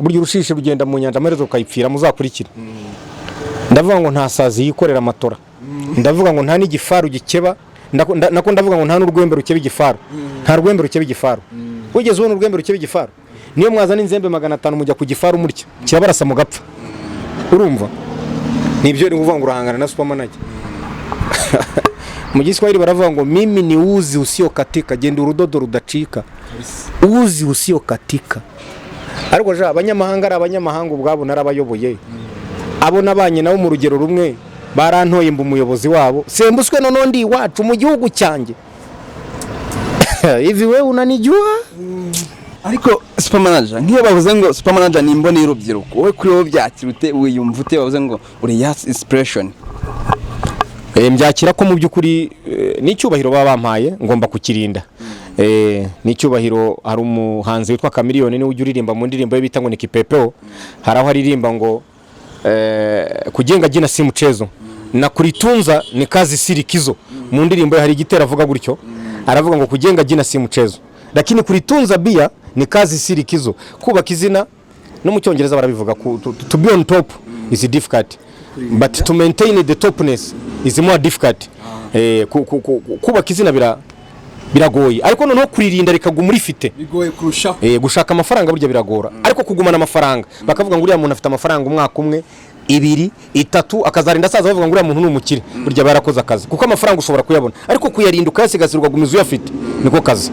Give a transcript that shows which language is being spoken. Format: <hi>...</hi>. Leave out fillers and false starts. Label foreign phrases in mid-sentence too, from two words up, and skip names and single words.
<rw>burya urushishi rugenda mu nyanja amaherezo ukayipfira muzakurikira ndavuga ngo nta sazi yikorera amatora ndavuga ngo nta n'igifaru gikeba nako ndavuga ngo nta n'urwembe rukeba igifaru nta rwembe rukeba igifaru wigeze ubona urwembe rukeba igifaru niyo mwazana inzembe 500 mujya ku gifaru murya kirabarasa mu gapfa urumva nibyo ni uvuga ngo urahangana na supermanager mu Giswahili baravuga ngo</rw> <sw>mimi ni uzi usio katika</sw> <rw>genda urudodo rudacika</rw> <sw>uzi usio katika</sw> <rw>ariko ja abanyamahanga ari abanyamahanga ubwabo narabayoboye abo nabanye nabo mu rugero rumwe barantoye mbu umuyobozi wabo sembuswe none ndi iwacu mu gihugu cyanjye</rw> <sw>hivi wewe unanijua</sw> <rw>ariko supermanager nkiyo bavuze ngo supermanager ni imboni y'urubyiruko wowe kuri wowe byakirute wiyumva ute bavuze ngo uri</rw> <en>yes inspiration</en> <rw>mbyakira ko mu by'ukuri n'icyubahiro baba bampaye ngomba kukirinda n'icyubahiro hari umuhanzi witwa Kamiliyoni niwe ujya uririmba mu ndirimbo ye bita ngo</rw> <sw>ni kipepeo</sw> <rw>hari aho aririmba ngo</rw> <sw>kujenga jina si mchezo na kuritunza ni kazi sirikizo</sw> <rw>mu ndirimbo ye hari igitera avuga gutyo aravuga ngo</rw> <sw>kujenga jina si mchezo lakini kuritunza bia ni kazi sirikizo</sw> <rw>kubaka izina no mu cyongereza barabivuga</rw> <en>to be on top is difficult but to maintain the topness is more difficult</en> <rw>kubaka izina biragoye ariko noneho kuririnda rikaguma urifite bigoye kurushaho gushaka amafaranga burya biragora ariko kugumana amafaranga bakavuga ngo uriya muntu afite amafaranga umwaka umwe 2 3 akazarinda asaza bavuga ngo uriya muntu n'umukire burya barakoze akazi kuko amafaranga ushobora kuyabona ariko kuyarinda ukayasigasirwa gumiza uyafite niko kazi</rw>